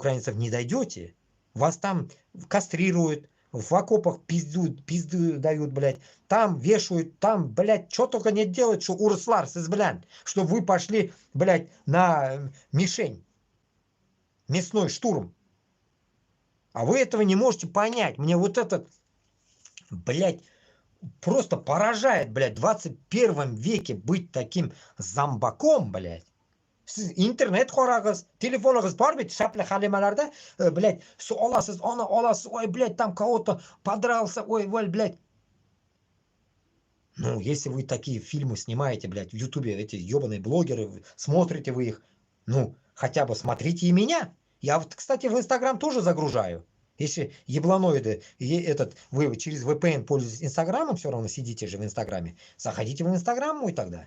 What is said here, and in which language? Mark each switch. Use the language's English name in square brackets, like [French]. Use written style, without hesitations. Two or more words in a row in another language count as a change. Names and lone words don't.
[Russian] Вы до украинцев не дойдете. Вас там кастрируют, в окопах пизду дают, блядь, там вешают, там, блядь, что только не делают, что урслар, блядь, чтобы вы пошли, блядь, на мишень, мясной штурм. А вы этого не можете понять. Мне вот этот, блядь, просто поражает, блядь, в 21 веке быть таким зомбаком, блядь. [Uzbek] Siz internet qarag'iz, telefoningiz bor bitta shapli halimalarda, блядь, suv olasiz, ona olasiz, [Russian] ой, блядь, там кого-то подрался, ой, блядь. Ну, если вы такие фильмы снимаете, блядь, в Ютубе, эти ебаные блогеры, смотрите вы их, ну, хотя бы смотрите и меня. Я вот, кстати, в Инстаграм тоже загружаю. Если ебланоиды, вы через VPN пользуетесь Инстаграмом, все равно сидите же в Инстаграме, заходите в Инстаграм мой тогда.